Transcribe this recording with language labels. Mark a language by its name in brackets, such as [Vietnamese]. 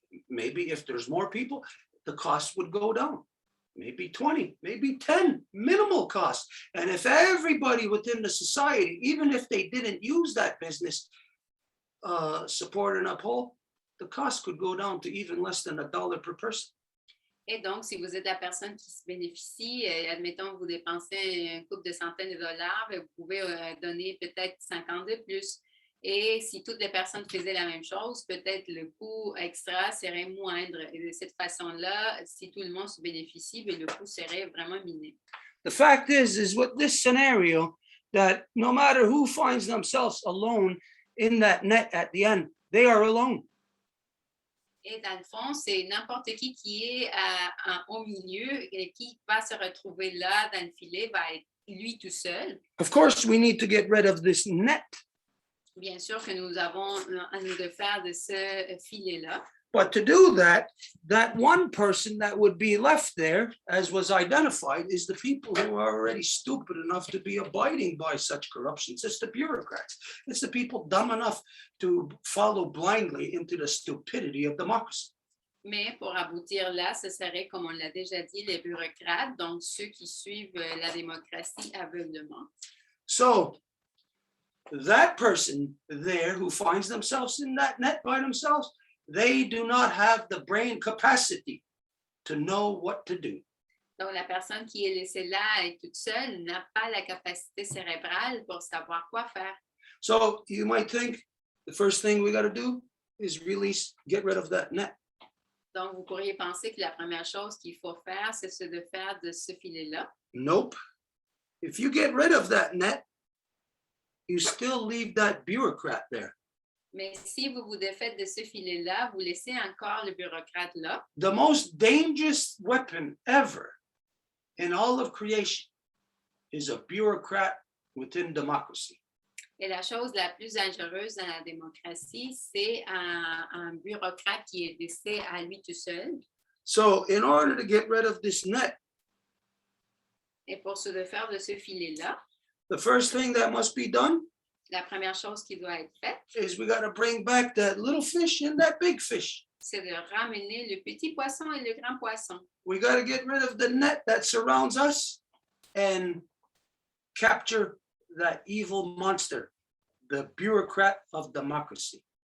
[English] Maybe if there's more people, the cost would go down. Maybe 20, maybe 10, minimal cost. And if everybody within the society, even if they didn't use that business, support and uphold, the cost could go down to even less than $1 per person. [French] Et donc, si vous êtes la personne qui se bénéficie, admettons que vous dépensez un couple de centaines de dollars, vous pouvez donner peut-être 50 de plus. Et si toutes les personnes faisaient la même chose, peut-être le coût extra serait moindre. Et de cette façon-là, si tout le monde se bénéficie, bien, le coût serait vraiment minime. [English] The fact is with this scenario, that no matter who finds themselves alone in that net at the end, they are alone. [French] Et dans le fond, c'est n'importe qui est au milieu et qui va se retrouver là dans le filet, va être lui tout seul. [English] Of course, we need to get rid of this net. [French] Bien sûr que nous avons à nous de faire de ce filet-là. [English] But to do that, that one person that would be left there, as was identified, is the people who are already stupid enough to be abiding by such corruptions. It's the bureaucrats. It's the people dumb enough to follow blindly into the stupidity of democracy. [French] Mais pour aboutir là, ce serait, comme on l'a déjà dit, les bureaucrates, donc ceux qui suivent la démocratie aveuglement. [English] So that person there who finds themselves in that net by themselves, they do not have the brain capacity to know what to do. [French] Donc, la personne qui est laissée là et toute seule n'a pas la capacité cérébrale pour savoir quoi faire. [English] So you might think the first thing we got to do is release, get rid of that net. [French] Donc, vous pourriez penser que la première chose qu'il faut faire, c'est de faire de ce filet-là. [English] Nope. If you get rid of that net, you still leave that bureaucrat there. [French] Mais si vous vous défaites de ce filet-là, vous laissez encore le bureaucrate là. [English] The most dangerous weapon ever in all of creation is a bureaucrat within democracy. [French] Et la chose la plus dangereuse dans la démocratie, c'est un bureaucrate qui est laissé à lui tout seul. [English] So in order to get rid of this net, [French] Et pour se défaire de ce filet-là, [English] the first thing that must be done [French] la première chose qui doit être faite, [English] is we got to bring back that little fish and that big fish. [French] c'est de ramener le petit poisson et le grand poisson. [English] We got to get rid of the net that surrounds us and capture that evil monster, the bureaucrat of democracy.